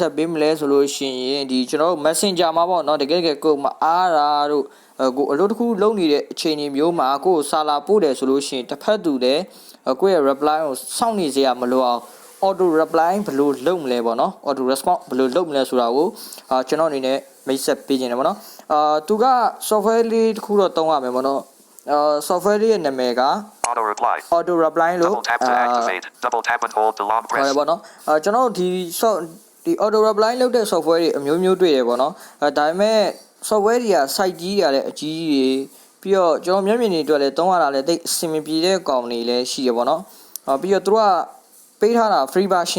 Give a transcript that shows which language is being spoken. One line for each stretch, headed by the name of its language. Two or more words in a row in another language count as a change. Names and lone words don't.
Burmese: ဆက်ပေးမလဲဆိုလို့ရှိရင်ဒီကျွန်တော်တို့ Messenger မှာပေါ့နော်တကယ်ကိုမအားတာတို့ကိုအလုပ်တစ်ခုလုပ်နေတဲ့အခြေအနေမျိုးမှာကိုယ်စာလာပို့တယ်ဆိုလို့ရှိရင်တစ်ဖက်သူလည်းကိုယ့်ရဲ့ reply ကိုစောင့်နေစရာမလိုအောင်
English: auto reply
Burmese: ဘယ်လိုလုပ်မလဲပေါ့နော်
English: auto response
Burmese: ဘယ်လိုလုပ်မလဲဆိုတာကိုကျွန်တော်အနေနဲ့မိတ်ဆက်ပေးခြင်းတယ်ပေါ့နော်သူက software လေးတစ်ခုတော့သုံးရမယ်ပေါ့နော်software ရဲ့နာမည်က
English: auto reply
Burmese: လို့
English: double tap and hold the long press
Burmese: ဟုတ်ပါတော့ကျွန်တော်ဒီ
English: auto reply
Burmese: လုပ်တဲ့ software တွေအမျိုးမျိုးတွေ့တယ်ပေါ့နော်ဒါပေမဲ့ software တွေက site ကြီးတွေလည်းအကြီးကြီးပြီးတော့ကျွန်တော်မျက်မြင်တွေအတွက်လည်းသုံးရတာလည်းတိတ်အဆင်မပြေတဲ့ကောင်တွေလည်းရှိရပေါ့နော်ပြီးတော့သူကပေးထားတာ
English: free version